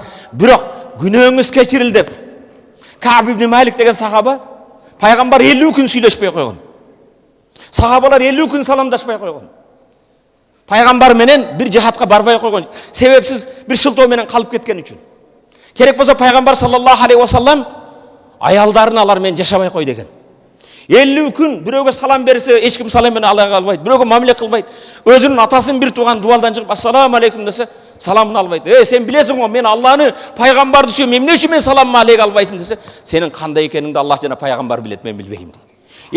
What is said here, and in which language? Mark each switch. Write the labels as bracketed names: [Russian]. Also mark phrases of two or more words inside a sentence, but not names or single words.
[Kyrgyz] Бирок күнөөңүз кечирилди деп Каб ибн Малик деген сахаба, пайгамбар 50 күн сүйлөшпөй койгон. Сахабалар 50 күн саламдашпай койгон. Пайгамбар менен бир жихадка барбай койгон. Себепсиз бир шылтоо менен калып кеткен үчүн. Керек болсо пайгамбар [Arabic] صلى الله عليه وسلم [Kyrgyz] аялдарын алар менен жашабай кой деген. 50 күн бирөөгө салам берсе, эч ким салам менен ала албайт, бирөөгө мамиле кылбайт. Өзүнүн атасын бир тууган дуалдан чыгып, [Arabic] السلام عليكم [Kyrgyz] десе, саламын албайт. Сен билесиң го, мен Алланы, пайгамбарды сүйөм, эмне үчүн мен саламын алейк албайсың десе, сенин кандай экениңди Аллах жана пайгамбар билет, мен билбейм дейт.